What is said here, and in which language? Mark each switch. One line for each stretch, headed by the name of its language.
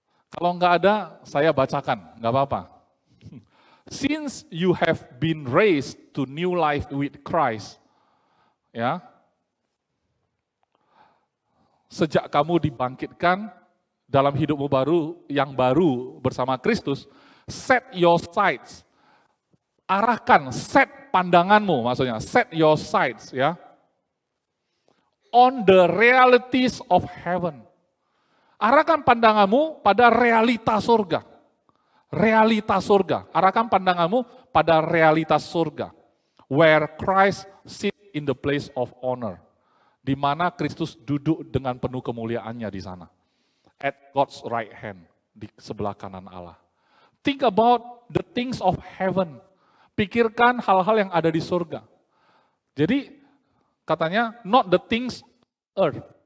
Indonesian: Kalau nggak ada, saya bacakan, nggak apa-apa.
English: Since you have been raised to new life with Christ, ya,
Indonesian: sejak kamu dibangkitkan dalam hidupmu yang baru bersama Kristus,
English: set your sights,
Indonesian: arahkan, set pandanganmu, maksudnya
English: set your sights, ya, on the realities of heaven.
Indonesian: Arahkan pandanganmu pada realita surga. Realitas surga. Arahkan pandanganmu pada realitas surga.
English: Where Christ sit in the place of honor.
Indonesian: Di mana Kristus duduk dengan penuh kemuliaannya di sana.
English: At God's right hand.
Indonesian: Di sebelah kanan Allah.
English: Think about the things of heaven.
Indonesian: Pikirkan hal-hal yang ada di surga. Jadi katanya
English: not the things earth.